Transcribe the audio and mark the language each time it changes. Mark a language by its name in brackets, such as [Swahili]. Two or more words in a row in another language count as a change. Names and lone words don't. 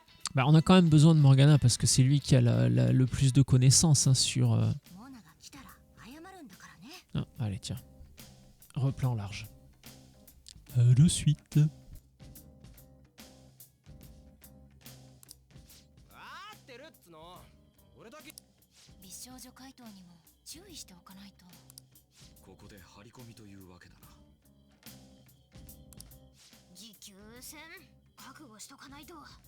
[French] Bah, on a quand même besoin de Morgana parce que c'est lui qui a le plus de connaissances hein, sur... [Japanese] モナが来たら謝るんだからね。 [French] Ah, allez, tiens. Replan large. De suite. [Japanese] 合ってるっつの。俺だけ。美少女怪盗にも注意しておかないと。ここで張り込みというわけだな。持久戦覚悟しとかないと。